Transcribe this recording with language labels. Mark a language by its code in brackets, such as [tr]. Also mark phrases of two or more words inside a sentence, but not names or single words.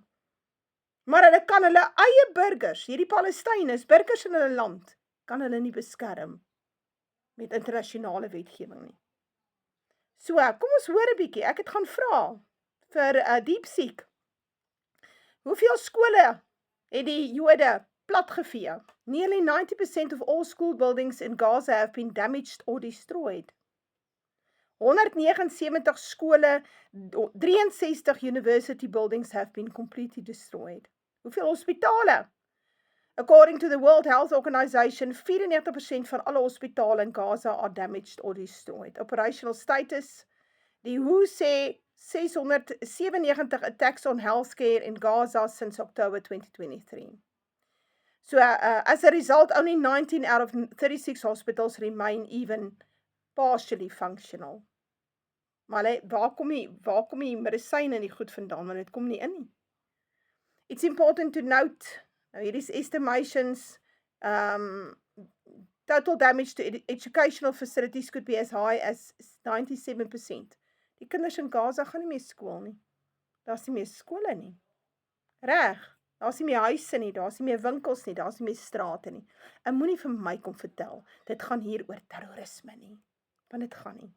[af] Maar hulle kan hulle eie burgers, hierdie Palestyners, burgers in hulle land, kan hulle nie beskerm met internasionale wetgewing nie. So, kom ons hoor 'n bietjie. Ek het gaan vra vir DeepSeek. Hoeveel skole het die Jode platgevee? [en] Nearly 90% of all school buildings in Gaza have been damaged or destroyed. 179 skole, 63 university buildings have been completely destroyed. [af] Hoeveel hospitale? [en] According to the World Health Organization, 94% [af] van alle hospitale [en] in Gaza are damaged or destroyed. Operational status, [af] die WHO sê [en] 697 attacks on healthcare in Gaza since October 2023. So, as a result, only 19 out of 36 hospitals remain even partially functional. [af] Maar waar kom die medisyne en die goed vandaan, want dit kom nie in nie. [en] It's important to note, [af] nou hier is [en] estimations, total damage to educational facilities could be as high as 97%. [af] Die kinders in Gaza gaan nie meer skool nie. Daar's nie meer skole nie. Reg, daar's nie meer huise nie, daar's nie meer winkels nie, daar's nie meer strate nie. En moenie vir my kom vertel, dit gaan hier oor terrorisme nie. Want dit gaan nie.